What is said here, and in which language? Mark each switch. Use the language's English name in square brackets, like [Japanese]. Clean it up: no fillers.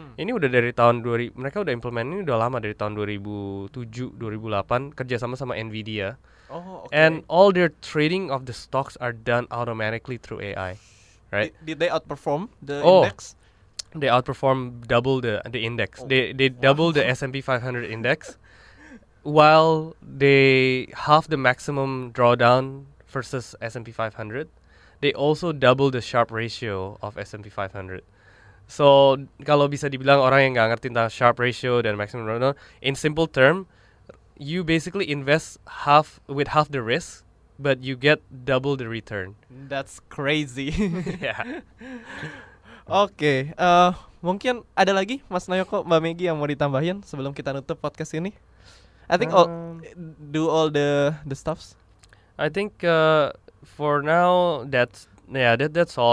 [Indonesian] Ini udah dari tahun 2000, mereka udah implement ini udah lama, dari tahun 2007 2008 kerjasama sama Nvidia. [English] Oh, okay. And all their trading of the stocks are done automatically through AI, right? Did they outperform the Oh. index? They outperform double the index. They double the S&P 500 index, while they half the maximum drawdown versus S&P 500. They also double the Sharpe ratio of S&P 500. So kalau bisa dibilang orang yang nggak ngerti tentang Sharpe ratio dan maximum drawdown, in simple term, you basically invest half the risk, but you get double the return. That's crazy. Yeah. [Indonesian] Oke, mungkin ada lagi Mas Nayoko, Mbak Megi yang mau ditambahin sebelum kita nutup podcast ini? [English] I think do all the stuffs. I think for now that's all.